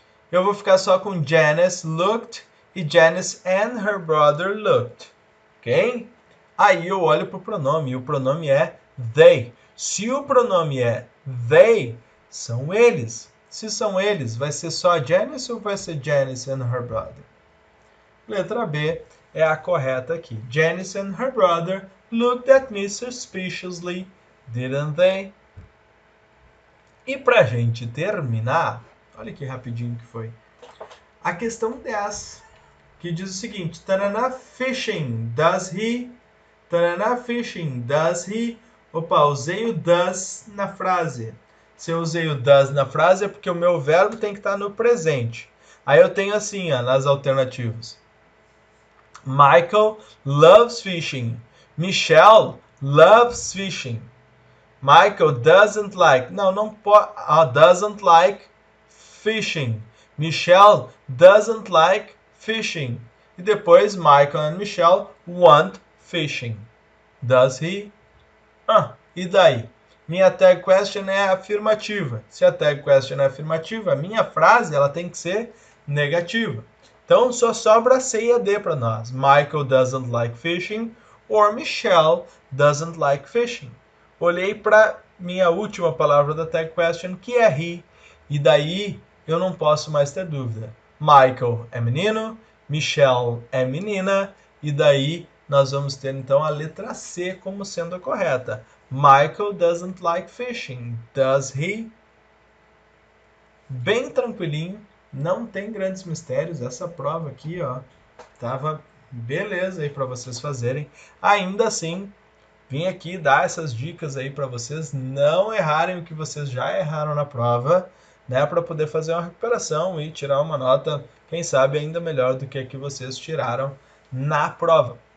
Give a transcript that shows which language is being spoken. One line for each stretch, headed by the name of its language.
Portuguese: Eu vou ficar só com
English: Janice looked
Portuguese: e
English: Janice and her brother looked.
Portuguese: Ok? Aí eu olho para o pronome. E o pronome é they. Se o pronome é they, são eles. Se são eles, vai ser só Janice ou vai ser
English: Janice and her brother?
Portuguese: Letra B é a correta aqui.
English: Janice and her brother looked at me suspiciously, didn't they?
Portuguese: E pra gente terminar, olha que rapidinho que foi. A questão 10, que diz o seguinte:
English: Tananá fishing, does he? Tananá fishing, does he?
Portuguese: Opa, usei o does na frase. Se eu usei o does na frase é porque o meu verbo tem que estar no presente. Aí eu tenho assim, ó, nas alternativas.
English: Michael loves fishing. Michelle loves fishing. Michael doesn't like.
Portuguese: Não pode.
English: Doesn't like fishing. Michelle doesn't like fishing.
Portuguese: E depois
English: Michael and Michelle want fishing. Does he?
Portuguese: E daí? Minha tag question é afirmativa. Se a tag question é afirmativa, a minha frase ela tem que ser negativa. Então só sobra C e a D para nós.
English: Michael doesn't like fishing or Michelle doesn't like fishing.
Portuguese: Olhei para minha última palavra da tag question, que é he. E daí eu não posso mais ter dúvida. Michael é menino, Michelle é menina, e daí nós vamos ter então a letra C como sendo a correta.
English: Michael doesn't like fishing. Does he?
Portuguese: Bem tranquilinho, não tem grandes mistérios. Essa prova aqui, ó, tava beleza aí para vocês fazerem. Ainda assim, vim aqui dar essas dicas aí para vocês não errarem o que vocês já erraram na prova, né, para poder fazer uma recuperação e tirar uma nota, quem sabe ainda melhor do que a que vocês tiraram na prova.